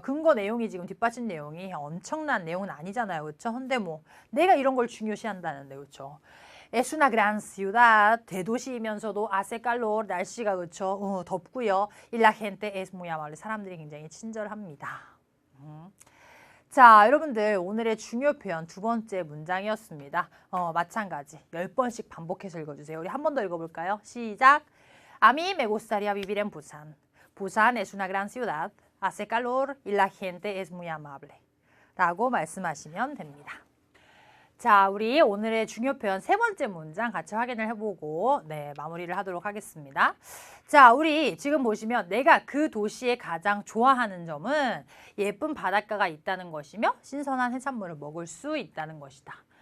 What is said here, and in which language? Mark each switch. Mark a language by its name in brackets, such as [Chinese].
[Korean] 근거 내용이 지금 뒷받침 내용이 엄청난 내용은 아니잖아요. 그렇죠? 근데 뭐 내가 이런 걸 중요시한다는데 그렇죠? [Spanish] Es una gran ciudad, [Korean] 대도시이면서도 [Spanish] hace calor, [Korean] 날씨가 그렇죠? 덥고요. [Spanish] Y la gente es muy amable, [Korean] 사람들이 굉장히 친절합니다. 자, 여러분들 오늘의 중요 표현 두 번째 문장이었습니다. 마찬가지 10번씩 반복해서 읽어주세요. 우리 한 번 더 읽어볼까요? 시작. [Spanish] A mí me gustaría vivir en Busan. Busan es una gran ciudad. Hace calor y la gente es muy amable. [Korean] 라고 말씀하시면 됩니다. 자, 우리 오늘의 중요 표현 세 번째 문장 같이 확인을 해보고 마무리를 하도록 하겠습니다. 자, 우리 지금 보시면 내가 그 도시에 가장 좋아하는 점은 예쁜 바닷가가 있다는 것이며 신선한 해산물을 먹을 수 있다는 것이다.